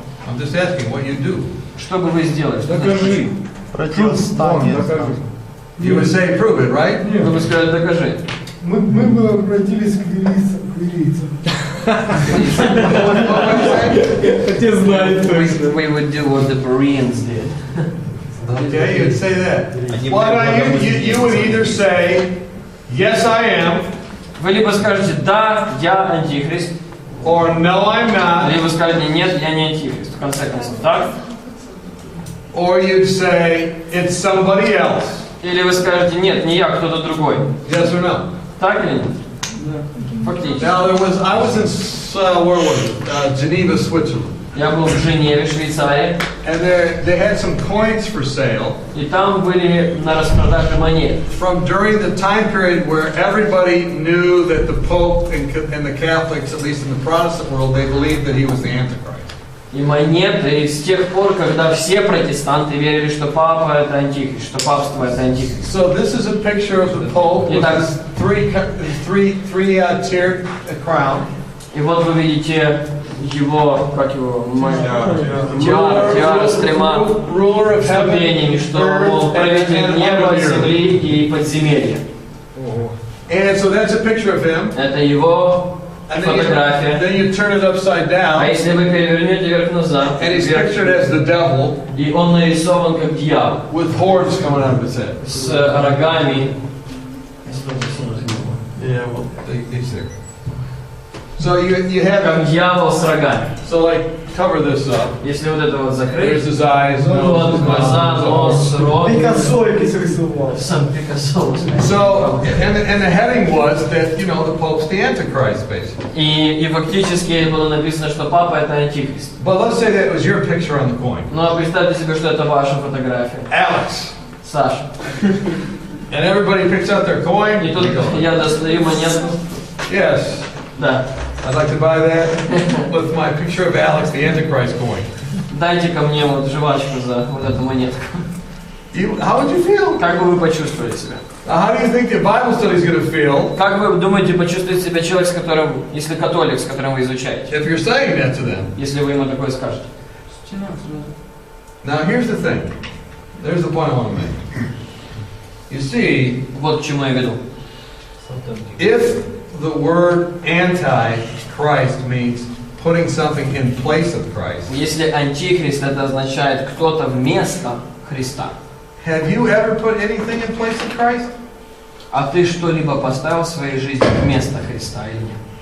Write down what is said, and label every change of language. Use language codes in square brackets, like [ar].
[en] I'm just asking what you do. [ru] Что бы вы сделали? Что значит Докажи. Противостояние. Докажи. [en] You would say, prove it, right? [ru] вы бы сказали, докажи. Мы бы обратились к верийцам. [en] What would you say? We would do what the Bereans did. Okay, you'd say that. [ru] Они [en] Well, now you would either say, yes, I am, [ru] Вы либо скажете, да, я антихрист, [en] or no, I'm not, [ru] либо скажете, нет, я не антихрист. В конце концов, так? [en] or you'd say, it's somebody else. [ru] Или вы скажете, нет, не я, кто-то другой. [en] Yes or no? [ru] Так или нет? Фактически. [en] Now, I was in, where was it? Geneva, Switzerland. [ru] Я был в Женеве, Швейцарии, [en] And they had some coins for sale [ru] и там были на распродаже монеты. [en] from during the time period where everybody knew that the Pope and the Catholics, at least in the Protestant world, they believed that he was the Antichrist. [ru] И монеты с тех пор, когда все протестанты верили, что папа это антихрист, что папство это антихрист. [en] So this is a picture of the Pope with [ru] Итак. [en] his three-tiered crown. [ru] И вот вы видите его, как его, тиара с тремя [en] Ruler of heaven, [ru] ступенями, что [en] earth, [ru] он правитель [en] and [ru] неба, [en] earth. [ru] земли и подземелья. [en] And so that's a picture of him. [ru] Это его [en] And [ru] фотография. [en] then you turn it upside [ru] А [en] down, [ru] если вы перевернете вверх-назад, [en] and he's pictured as the devil [ru] и он нарисован как дьявол, [en] with horns coming out of his head. [ru] с рогами. [en] Yeah, well, he's there. So you have [ru] Как дьявол с рогами. [en] so like cover this up. [ru] Если вот это вот [en] There's [ru] закрыть, [en] his eyes, [ru] ну вот [en] nose, [ru] глаза, нос, рот. [uk] Пикассо якийсь рисував. [ru] Сам Пикассо. [en] So and the heading was that the Pope's the Antichrist basically. [ru] И фактически было написано, что папа это антихрист. [en] But let's say that was your picture on the coin, [ru] Ну а представьте себе, что это ваша фотография. [en] Alex, [ru] Саша. [en] and everybody picks out their coin. [ru] И тут я достаю монетку. [en] Yes, [ru] Да. [en] I'd like to buy that with my picture of Alex, the Antichrist coin. [ru] Дайте ко мне вот жвачку за вот эту монетку. [en] How would you feel? [ru] Как бы вы почувствовали себя? [en] How do you think the Bible study is going to feel [ru] Как вы думаете, почувствует себя человек, с которым, если католик, с которым вы изучаете? [en] if you're saying that to them? [ru] Если вы ему такое скажете. [en] Now here's the thing. There's the point I want to make. You see, [ru] Вот к чему я веду. [en] if the word anti-Christ means putting something in place of Christ, [ru] Если антихрист, это означает кто-то вместо Христа. [en] have you ever put anything in place of Christ? [ru] А ты что-либо поставил в своей жизни вместо Христа или нет?